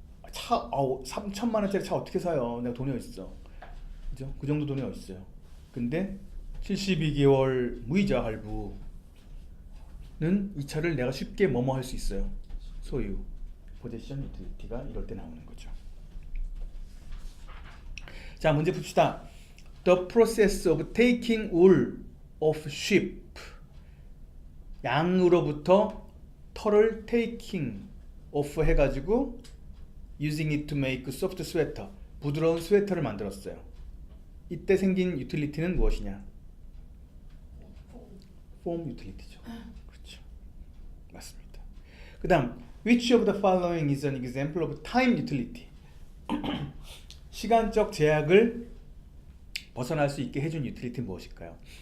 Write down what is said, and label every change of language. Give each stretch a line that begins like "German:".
Korean: 차 3천만 원짜리 차 어떻게 사요? 내가 돈이 어딨어, 그죠? 그 정도 돈이 어딨어요. 근데 72개월 무이자 할부는 이 차를 내가 쉽게 뭐뭐 할 수 있어요. 소유, 포지션 유틸리티가 이럴 때 나오는 거죠. 자, 문제 풉시다.
English: The process of taking wool off sheep.
Korean: 양으로부터 털을 taking off 해가지고
English: using it to make soft sweater.
Korean: 부드러운 스웨터를 만들었어요. 이때 생긴 유틸리티는 무엇이냐? 폼 유틸리티죠. 그렇죠. 맞습니다. 그 다음,
English: which of the following is an example of time utility?
Korean: 시간적 제약을 벗어날 수 있게 해준 유틸리티는 무엇일까요?